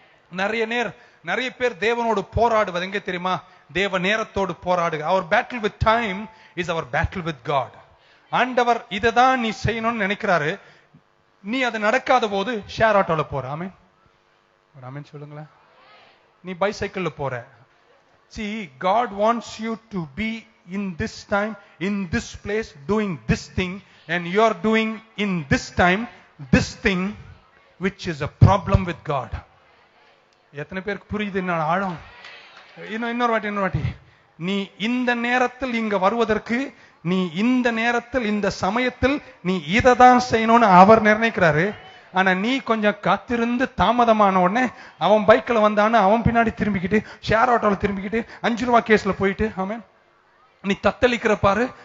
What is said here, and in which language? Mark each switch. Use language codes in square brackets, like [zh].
[ta] நிறைய பேர் தேவனோடு போராடுவது எங்க தெரியுமா? தேவ நேரத்தோடு போராடு. [en] Our battle with time is our battle with God. [ta] ஆண்டவர் இதை தான் நீ செய்யணும்னு நினைக்கிறாரு. நீ அது நடக்காத போது ஷேர் ஆட்டோல போற. ஆமென் சொல்லுங்களேன். நீ பைசைக்கிள்ல போற. [en] See, God wants you to be in this time, in this place, doing this thing, and you are doing in this time this thing, which is a problem with God. [ta] எத்தனை பேருக்கு புரியுது என்ன ஆழம்? இன்னொரு வாட்டி நீ இந்த நேரத்தில் இங்க வருவதற்கு, நீ இந்த நேரத்தில் இந்த சமயத்தில் நீ இதை தான் செய்யணும்னு அவர் நிர்ணயிக்கிறாரு. ஆனா நீ கொஞ்சம் காத்திருந்து தாமதமான உடனே அவன் பைக்ல வந்தான்னு அவன் பின்னாடி திரும்பிக்கிட்டு, ஷேர் ஆட்டோல திரும்பிக்கிட்டு, 5 ரூபாய் கேஸ்ல போயிட்டு, ஆமென், நீ தத்தளிக்கிற பாரு.